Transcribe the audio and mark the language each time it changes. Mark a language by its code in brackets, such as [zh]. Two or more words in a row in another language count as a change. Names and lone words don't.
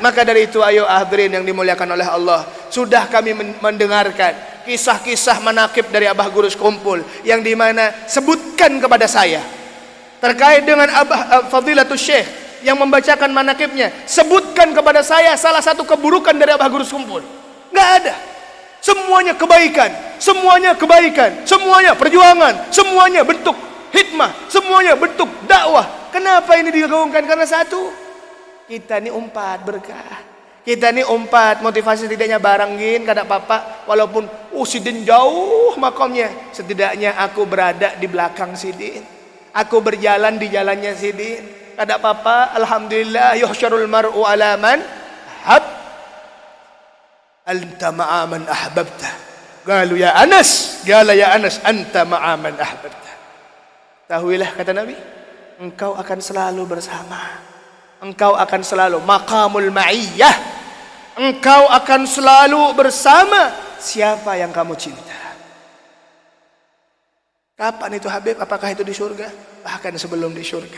[id] Maka dari itu, ayo hadirin yang dimuliakan oleh Allah, sudah kami mendengarkan kisah-kisah manaqib dari Abah Guru Sekumpul, yang dimana sebutkan kepada saya terkait dengan Abah Fadilatul Syekh yang membacakan manaqibnya, sebutkan kepada saya salah satu keburukan dari Abah Guru Sekumpul. Nggak ada. Semuanya kebaikan, semuanya perjuangan, semuanya bentuk hikmah, semuanya bentuk dakwah. Kenapa ini digaungkan? Karena satu, kita ini umpat berkah. Kita ini umpat motivasi, setidaknya barangin kada papa, walaupun sidin jauh makamnya, setidaknya aku berada di belakang sidin, aku berjalan di jalannya sidin. [bjn] Kada papa, [ar] alhamdulillah, يحشر المرء على من حب أنت مع من أحببت. قالوا يا أنس قال يا أنس أنت مع من أحببت. [id] Tahuilah, kata Nabi, engkau akan selalu bersama, engkau akan selalu [ar] مقام المعية, [id] engkau akan selalu bersama siapa yang kamu cinta. Kapan itu Habib? Apakah itu di surga? Bahkan sebelum di surga.